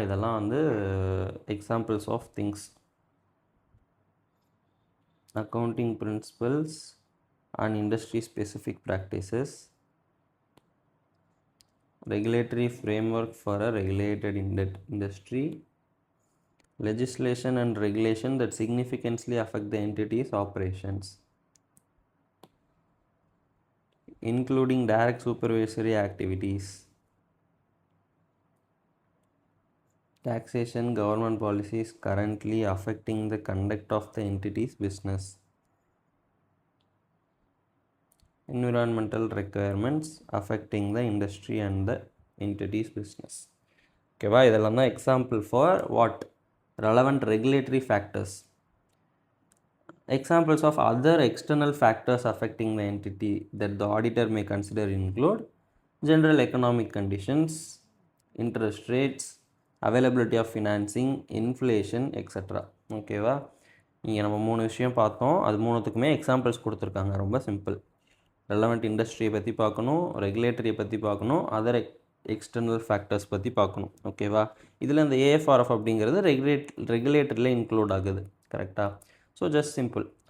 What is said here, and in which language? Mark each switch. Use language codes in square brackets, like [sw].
[ta] இதெல்லாம் வந்து examples of things. [en] Accounting principles and industry specific practices, regulatory framework for a regulated industry, legislation and regulation that significantly affect the entity's operations, including direct supervisory activities, taxation, government policies currently affecting the conduct of the entity's business, environmental requirements affecting the industry and the entity's business. [ta] ஓகேவா? இதெல்லாம் தான் [en] Example for what relevant regulatory factors. Examples of other external factors affecting the entity that the auditor may consider include general economic conditions, interest rates, availability of financing, inflation, etc. [ta] ஓகேவா? இங்கே நம்ம 3 விஷயம் பார்த்தோம். அது 3த்துக்குமே examples கொடுத்துருக்காங்க. ரொம்ப simple. Relevant இண்டஸ்ட்ரியை பற்றி பார்க்கணும், ரெகுலேட்டரியை பற்றி பார்க்கணும், அதர் எக்ஸ்டர்னல் ஃபேக்டர்ஸ் பற்றி பார்க்கணும். ஓகேவா? இதில் இந்த ஏஎஃப்ஆர்எஃப் அப்படிங்கிறது ரெகுலேட்டரியில் இன்க்ளூட் ஆகுது. கரெக்டாக? So just simple.